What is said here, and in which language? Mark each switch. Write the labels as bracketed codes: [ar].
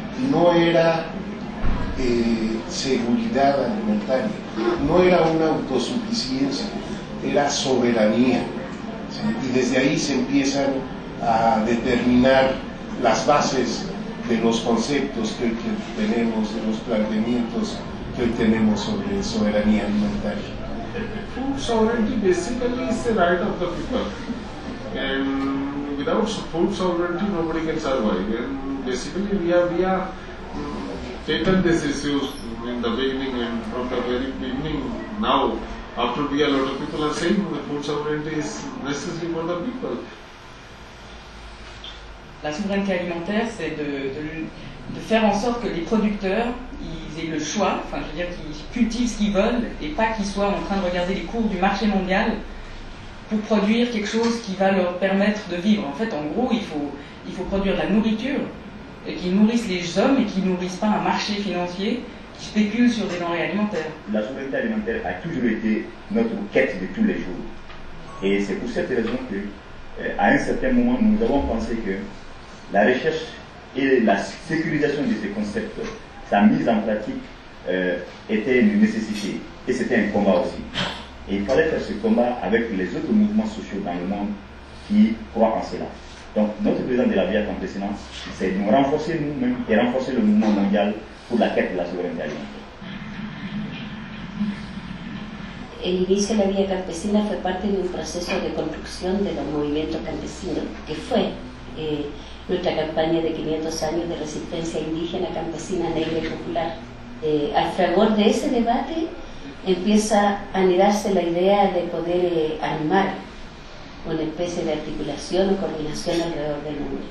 [es] No era seguridad alimentaria, no era una autosuficiencia, era soberanía, ¿sí? Y desde ahí se empiezan a determinar las bases de los conceptos que hoy tenemos, de los planteamientos que hoy tenemos sobre soberanía alimentaria. [en] Food sovereignty basically is the right of the people. And without food sovereignty, nobody can survive. And basically, we have taken these issues in the beginning and from the very beginning. Now, after we, a lot of people are saying that food sovereignty is necessary for the people. [fr] La souveraineté alimentaire, c'est de faire en sorte que les producteurs ils aient le choix, enfin, je veux dire qu'ils cultivent ce qu'ils veulent et pas qu'ils soient en train de regarder les cours du marché mondial pour produire quelque chose qui va leur permettre de vivre. En fait, en gros, il faut produire de la nourriture et qu'ils nourrissent les hommes et qu'ils nourrissent pas un marché financier qui spécule sur des denrées alimentaires. La souveraineté alimentaire a toujours été notre quête de tous les jours. Et c'est pour cette raison que à un certain moment, nous avons pensé que la recherche et la sécurisation de ces concepts, sa mise en pratique, était une nécessité. Et c'était un combat aussi. Et il fallait faire ce combat avec les autres mouvements sociaux dans le monde qui croient en cela. Donc, notre présence de la Via Campesina, c'est de nous renforcer nous-mêmes et renforcer le mouvement mondial pour la quête de la souveraineté alimentaire. [es] El inicio de la Vía Campesina fue parte de un proceso de construcción de los movimientos campesinos, que fue nuestra campaña de 500 años de resistencia indígena, campesina, negra y popular. Al fragor de ese debate empieza a anidarse la idea de poder armar una especie de articulación o coordinación alrededor del mundo.